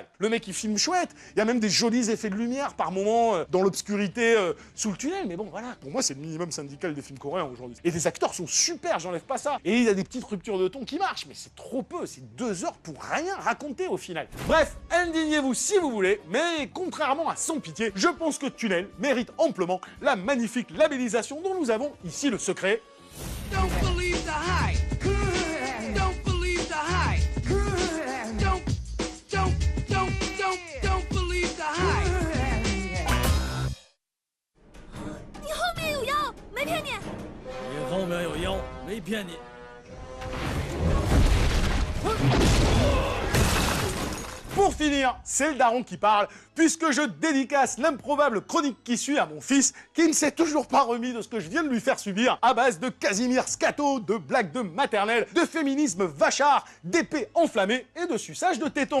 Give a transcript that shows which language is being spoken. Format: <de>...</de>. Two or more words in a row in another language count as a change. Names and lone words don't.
<fr>Le mec il filme chouette, il y a même des jolis effets de lumière par moments dans l'obscurité sous le tunnel, mais bon voilà, pour moi c'est le minimum syndical des films coréens aujourd'hui. Et les acteurs sont super, j'enlève pas ça. Et il y a des petites ruptures de ton qui marchent, mais c'est trop peu, c'est 2 heures pour rien raconter au final. Bref, indignez-vous si vous voulez, mais contrairement à Sans Pitié, je pense que Tunnel mérite amplement la magnifique labellisation dont nous avons ici le secret.</fr> <en>Don't believe the hype. Don't believe the hype. Don't believe the hype.</en> <zh>你后面有妖，没骗你。你后面有妖，没骗你。</zh> <fr>Pour finir, c'est le daron qui parle, puisque je dédicace l'improbable chronique qui suit à mon fils, qui ne s'est toujours pas remis de ce que je viens de lui faire subir, à base de Casimir scato, de blagues de maternelle, de féminisme vachard, d'épées enflammées et de suçage de tétons.</fr>